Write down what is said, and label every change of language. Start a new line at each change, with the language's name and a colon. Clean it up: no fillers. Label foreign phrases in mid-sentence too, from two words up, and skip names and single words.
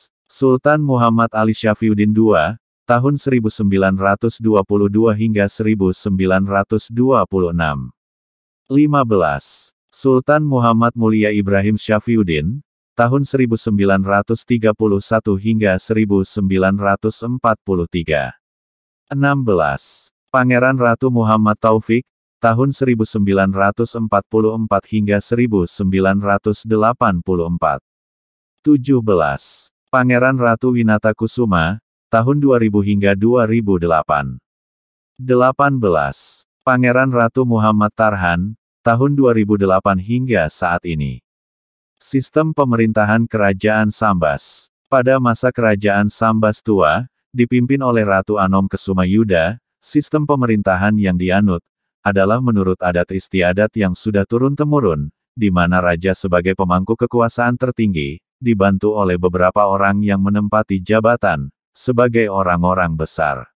Malay: Sultan Muhammad Ali Syafiuddin II, tahun 1922 hingga 1926. 15. Sultan Muhammad Mulia Ibrahim Syafiuddin, tahun 1931 hingga 1943. 16. Pangeran Ratu Muhammad Taufik, tahun 1944 hingga 1984. 17. Pangeran Ratu Winata Kusuma, tahun 2000 hingga 2008. 18. Pangeran Ratu Muhammad Tarhan, tahun 2008 hingga saat ini. Sistem pemerintahan Kerajaan Sambas. Pada masa Kerajaan Sambas Tua, dipimpin oleh Ratu Anom Kesumayuda, sistem pemerintahan yang dianut adalah menurut adat istiadat yang sudah turun-temurun, di mana raja sebagai pemangku kekuasaan tertinggi, dibantu oleh beberapa orang yang menempati jabatan sebagai orang-orang besar.